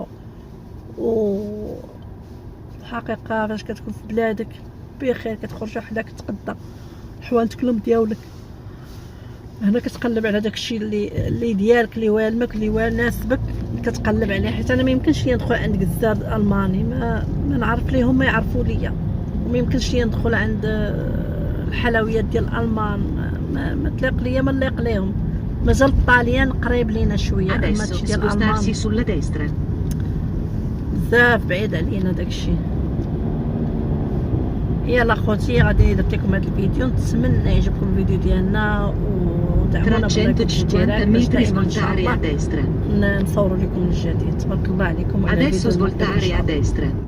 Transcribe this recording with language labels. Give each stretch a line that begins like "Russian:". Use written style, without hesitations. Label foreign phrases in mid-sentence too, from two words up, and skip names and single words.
Arabic: و الحقيقه فاش كتكون في بلادك بخير كتخرج وحدك تقضى حوانتك لهم ديالك، هنا كتقلب على داكشي اللي ديالك اللي والمك اللي والناسبك كتقلب عليه. حيت انا ما يمكنش لي ندخل عند جزار الماني ما نعرف ليهم ما يعرفوا ليا، وما يمكنش لي ندخل عند الحلويات ديال الالمان ما تلاق ليا ما نلاق ليهم. مازال الطاليان قريب لينا شويه، اما
Italian: Adesso
Arabic: هادشي ديال الالمان
Italian: spostarsi sulla destra.
Arabic: بزاف بعيد علينا داكشي. يلا خوتي غادي درت لكم هذا الفيديو، نتمنى يعجبكم الفيديو ديالنا ودعمونا
Italian: 350 metri svoltare a destra.
Arabic: نصوروا لكم الجديد. تبارك الله عليكم وعلى
Italian: Adesso
Arabic: الفيديو المقبل إن
Italian: svoltare
Arabic: شاء
Italian: a
Arabic: الله.
Italian: destra.